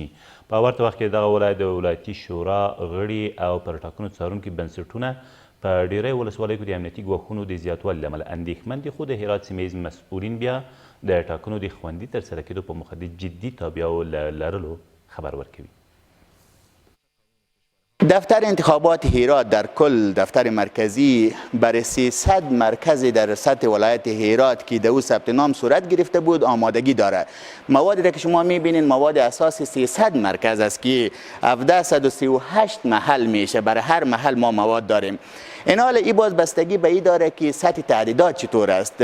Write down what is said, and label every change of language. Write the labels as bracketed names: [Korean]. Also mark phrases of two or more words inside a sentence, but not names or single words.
[Pashto] په ورته وخت کې دغه ولایت د ولایتي شورا غړي او پر ټاکنو څارونکي بنسټونه په ډیری ولسوالیو کې د امنیتي ګواښونو د زیاتوالي له امله اندېښمن دي. خو د هرات سیمه ییز مسؤلین بیا د ټاکنو د خوندي ترسره کېدو په موخه د جدي تابعو لرلو خبر ورکوي. [Persian] دفتر انتخابات هرات در کل دفتر مرکزی برای 300 مرکز در سطح ولایت هرات که در او ثبت نام صورت گرفته بود آمادگی داره. موادی را که شما میبینید مواد اساسی 300 مرکز است که 1738 محل میشه. برای هر محل ما مواد داریم. این حال این باز بستگی به این داره که سطح تعدیدات چطور است.